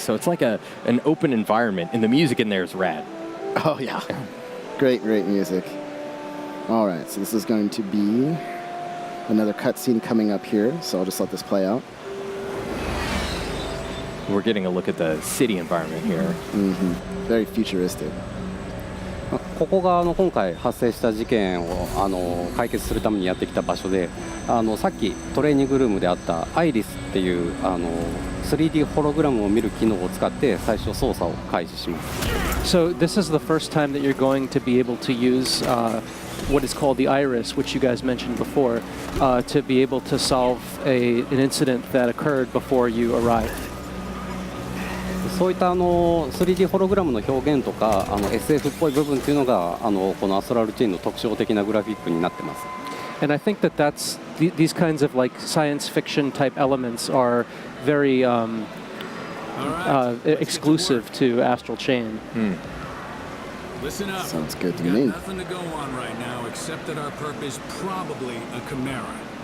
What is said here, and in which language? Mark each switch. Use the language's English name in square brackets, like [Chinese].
[English] So it's like an open environment, and the music in there is rad. Oh, yeah. Great, great music. All right, so this is going to be another cutscene coming up here, so I'll just let this play out. We're getting a look at the city environment here. Very futuristic. [Japanese] ここが今回発生した事件を解決するためにやってきた場所でさっきトレーニングルームであったアイリスっていう3D ホログラムを見る機能を使って最初操作を開始します。 [English] So this is the first time that you're going to be able to use what is called the iris, which you guys mentioned before, to be able to solve an incident that occurred before you arrived. [Japanese] そういった3D ホログラムの表現とかSF っぽい部分っていうのがこのアストラルチェーンの特徴的なグラフィックになってます。 [English] And I think that these kinds of like science fiction type elements are very exclusive to Astral Chain. Listen up. Sounds good to We got me. nothing to go on right now except that our perp is probably a Chimera.